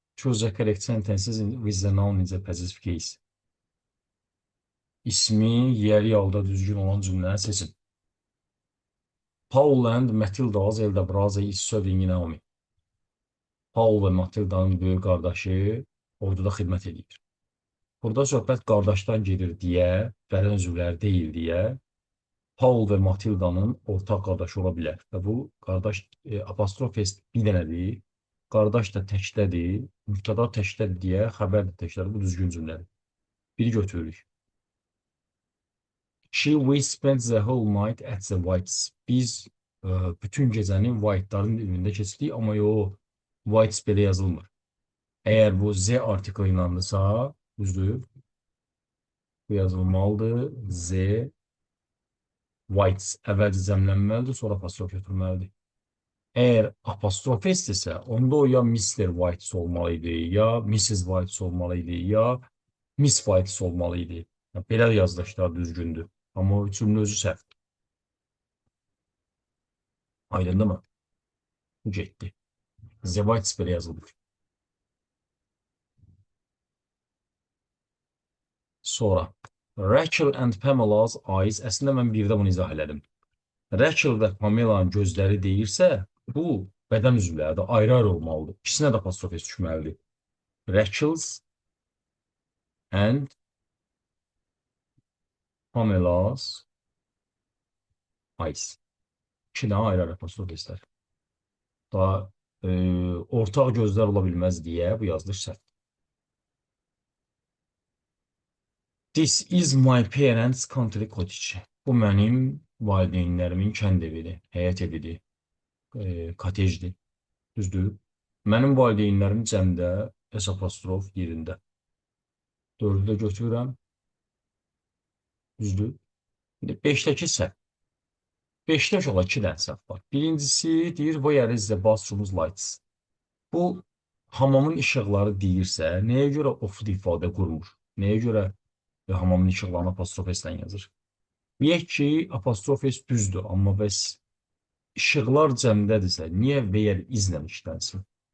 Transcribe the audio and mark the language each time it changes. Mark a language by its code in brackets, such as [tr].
[en] Choose the correct sentences with the noun in the passive case. [az] İsmi yeri yalda düzgün olan cümləni seçin. [en] Paul and Matilda's elder brother is serving in army. [az] Paul və Matilda'nın böyük qardaşı orduda xidmət edir. Burada söhbət qardaşdan gedir deyə, bədən üzvləri deyil deyə, Paul və Matilda'nın ortaq qardaşı ola bilər. Və bu qardaş apostrof S bir dənədir, qardaş da təkdədir, mübtəda təkdədir deyə, xəbər də təkdədir. Bu düzgün cümlədir. Biri götürürük. [en] We spent the whole night at the Whites. [az] Biz bütün gecəni White'ların evində keçirdik, amma yox, Whites belə yazılmır. Əgər bu Z artiklı inandısa, düzdür, bu yazılmalıdır. Z, Whites əvvəlcə cəmlənməlidir, sonra apostrof götürməlidir. Əgər apostrof S-dirsə, onda o ya Mr. Whites olmalı idi, ya Mrs. Whites olmalı idi, ya Miss Whites olmalı idi. Belə yazılışlar düzgündür. Amma o cümlə özü səhv. Aydındır mı? Bu getdi. The Whites belə yazılır. Sonra [en] Rachel and Pamela's eyes, [az] əslində mən birdə bunu izah elədim. Rachel və Pamela'nın gözləri deyirsə, bu bədən üzvləridir, ayrı-ayrı olmalıdır. İkisinə də apostrof S düşməlidir. [en] Rachel's and Pamela's eyes. [az] İki dənə ayrı-ayrı apostrof S'lər. Daha ortaq gözlər ola bilməz deyə bu yazılış səhv. [en] This is my parents' country cottage. [az] Bu mənim valideynlərimin kənd evidir, həyət evidir, kotejdir. Düzdür? Mənim valideynlərim cəmdə S apostrof yerində. 4-ü də götürürəm. Düzdür? 5-dəki səhv. 5-də yola 2 dənə səhv var. Birincisi deyir, [en] where is the bathroom's lights? [az] Bu, hamamın işıqları deyirsə, nəyə görə of-da ifadə qurmur? Nəyə görə hamamın işıqlarını apostrof S-lə yazır? Deyək ki, apostrof S düzdür, amma bəs işıqlar cəmdədirsə, niyə where izlə işlənsin?